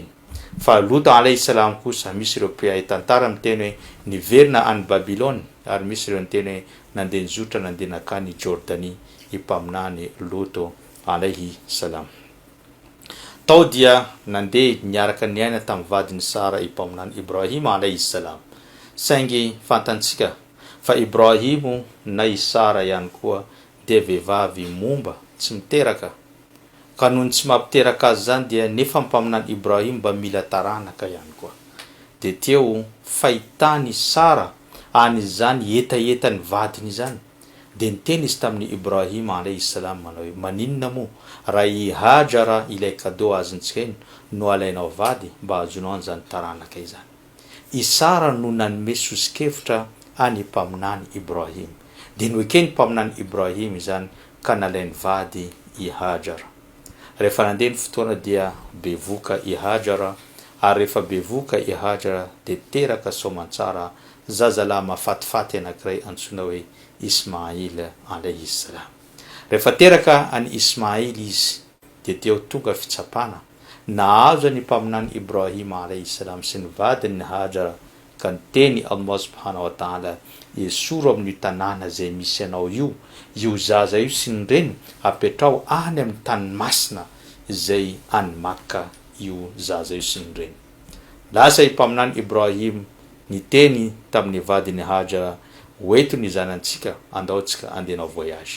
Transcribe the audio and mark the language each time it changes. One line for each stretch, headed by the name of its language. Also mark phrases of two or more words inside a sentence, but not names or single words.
Malagasy: Fa Lut
Arabic: alayhi salam
Malagasy: kosa misy ireo mpiay tantara miteny hoe niverina any Babylone ary misy ireo miteny hoe nandeha nizotra nandeha nakany Jordanie i mpaminany Lut
Arabic: alayhi salam.
Malagasy: Tao dia nandeha niaraka niaina tamin'ny vadiny sara i mpaminany Ibrahim
Arabic: alayhi salam.
Malagasy: Saingy fantansika fa Ibrahim na i sara ihany koa dia vehivavy momba tsy miteraka. Ka noho tsy mampiteraka azy zany dia nefa mpaminany Ibrahim mba mila taranaka ihany koa. Dia teo fahitany sara an'izany etaetany vadiny izany dia niteny izy tamin'ny Ibrahim
Arabic: alayhi salam
Malagasy: manao hoe maninona moa raha i Hajara ilay cadeau azontsika iny no alainao vady mba azonao an'izany taranaka izany. I sara no nanome sosikevitra any mpaminany Ibrahim dia noekeny mpaminany Ibrahim izany ka nalainy vady i Hajara. Rehefa nandeha ny fotoana dia bevoka i Hajara, ary rehefa bevoka i Hajara dia teraka soamantsara zazalahy mafatifaty anankiray antsoina hoe Ismail
Arabic: alayhi salam.
Malagasy: Rehefa teraka any Ismail izy dia teo tonga fitsapana nahazo ny mpaminany Ibrahima
Arabic: alayhi salam
Malagasy: sy ny vadiny Hajara ka niteny
Arabic: Allah subhanahu wa ta'ala
Malagasy: esoro amin'ny tanàna zay misy anao io zaza io sy ny reny apetrao any amin'ny tany masina izay any Makka io zaza io sy ny reny. Lasa i mpaminany Ibrahim niteny tamin'ny vadiny Hajara hoeto ny zanantsika andaotsika andenao voyage.